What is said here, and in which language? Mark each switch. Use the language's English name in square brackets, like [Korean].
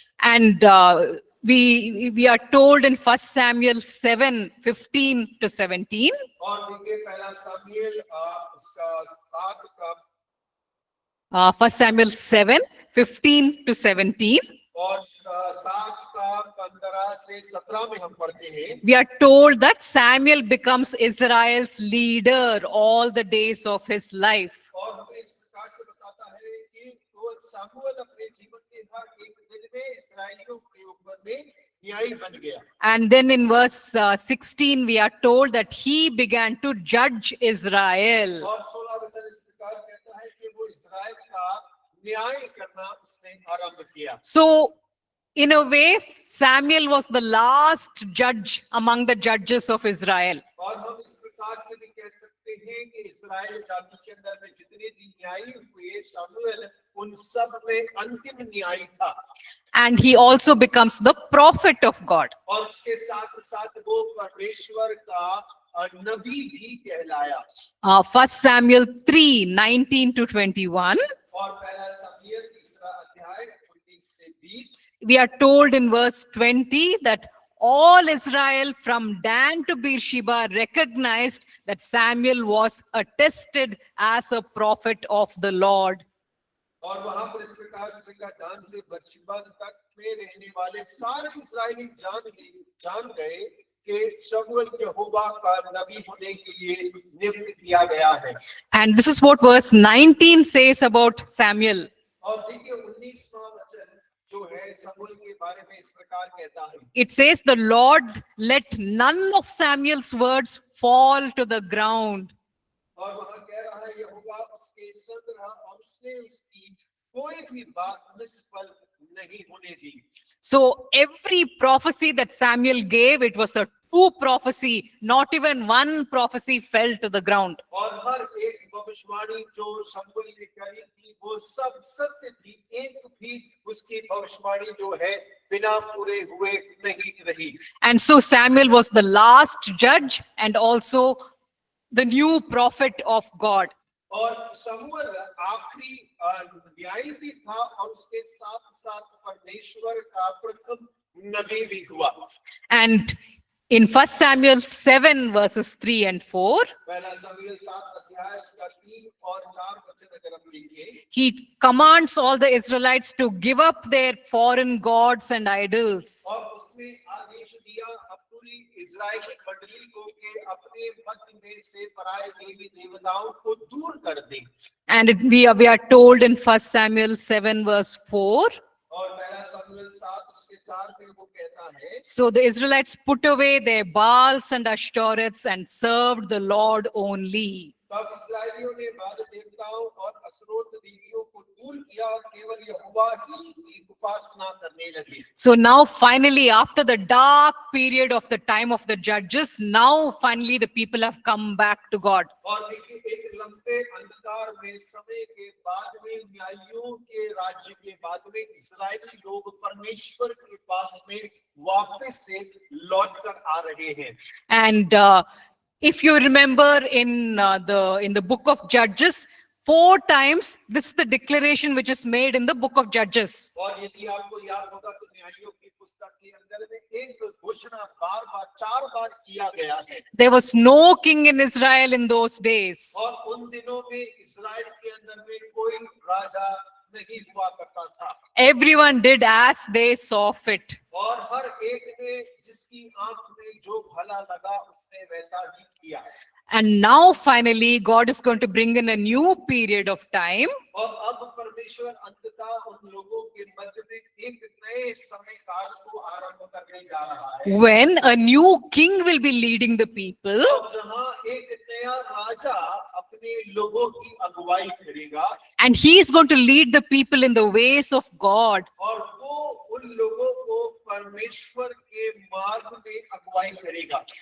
[English] And we are told in 1 Samuel 7:15-17. [Hindi] और देखिए पहला सामुएल उसका 7 का [English] 1 Samuel 7:15-17. [Hindi] और 7 का 15 से 17 में हम पढ़ते हैं [English] We are told that Samuel becomes Israel's leader all the days of his life. [Hindi] और हमें इस प्रकार से बताता है कि वो सामुएल अपने जीवन के हर एक दिन में इस्राएलियों के ऊपर में न्यायी बन गया [English] And then in verse 16, we are told that he began to judge Israel. [Hindi] और 16 वचन इस प्रकार कहता है कि वो इस्राएल का न्याय करना उसने आरंभ किया [English] So, in a way, Samuel was the last judge among the judges of Israel. [Hindi] और हम इस प्रकार से भी कह सकते हैं कि इस्राएल जाति के अंदर में जितने भी न्यायी हुए सामुएल उन सब में अंतिम न्यायी था [English] And he also becomes the prophet of God. [Hindi] और उसके साथ साथ वो परमेश्वर का नबी भी कहलाया [English] 1 Samuel 3:19-21. [Hindi] और पहला सामुएल 3 अध्याय 19 से 20 [English] We are told in verse 20 that all Israel from Dan to Beersheba recognized that Samuel was attested as a prophet of the Lord. [Hindi] और वहां पर इस प्रकार से दान से बर्शिबा तक में रहने वाले सारे इस्राएली जान गए कि शमूएल यहोवा का नबी होने के लिए नियुक्त किया गया है [English] And this is what verse 19 says about Samuel. [Hindi] और देखिए 19वां वचन जो है शमूएल के बारे में इस प्रकार कहता है [English] It says, the Lord let none of Samuel's words fall to the ground. [Hindi] और वहां कह रहा है यहोवा उसके संग रहा और उसने उसकी कोई भी बात निष्फल नहीं होने दी [English] So every prophecy that Samuel gave, it was a true prophecy. Not even one prophecy fell to the ground. [Hindi] और हर एक भविष्यवाणी जो शमूएल ने करी थी वो सब सत्य थी एक भी उसकी भविष्यवाणी जो है बिना पूरे हुए नहीं रही [English] And so Samuel was the last judge and also the new prophet of God. [Hindi] और शमूएल आखिरी न्यायी भी था और उसके साथ साथ परमेश्वर का प्रथम नबी भी हुआ [English] And in 1 Samuel 7 verses 3 and 4, [Hindi] पहला शमूएल 7 अध्याय उसका 3 और 4 वचन अगर हम देखें [English] he commands all the Israelites to give up their foreign gods and idols. [Hindi] और उसने आदेश दिया पूरी इस्राएली मंडली को कि अपने मध्य में से पराये देवी देवताओं को दूर कर दें [English] And we are told in 1 Samuel 7 verse 4, [Hindi] और पहला शमूएल 7 उसके 4 में वो कहता है [English] so the Israelites put away their Baals and Ashtoreths and served the Lord only. [Hindi] तब इस्राएलियों ने बाल देवताओं और असरोत देवियों को दूर किया और केवल यहोवा ही की उपासना करने लगे [English] So now finally, after the dark period of the time of the judges, now finally the people have come back to God. [Hindi] और देखिए एक लंबे अंधकार में समय के बाद में न्यायियों के राज्य के बाद में इस्राएली लोग परमेश्वर के पास में वापस से लौट कर आ रहे हैं [English] And if you remember in the book of Judges, 4 times this is the declaration which is made in the book of Judges. [Hindi] और यदि आपको याद होगा तो न्यायियों की पुस्तक के अंदर में एक घोषणा बार बार 4 बार किया गया है। [English] There was no king in Israel in those days. [Hindi] और उन दिनों में इस्राएल के अंदर में कोई राजा नहीं हुआ करता था। [English] Everyone did as they saw fit. [Hindi] और हर एक ने जिसकी आंख में जो भला लगा उसने वैसा ही किया। [English] And now finally, God is going to bring in a new period of time [Hindi] और अब परमेश्वर अंततः उन लोगों के मध्य में एक नए समय काल को आरंभ करने जा रहा है। [English] when a new king will be leading the people, [Hindi] और जहां एक नया राजा अपने लोगों की अगुवाई करेगा [English] and he is going to lead the people in the ways of God. [Hindi] और वो उन लोगों को परमेश्वर के मार्ग में अगुवाई करेगा।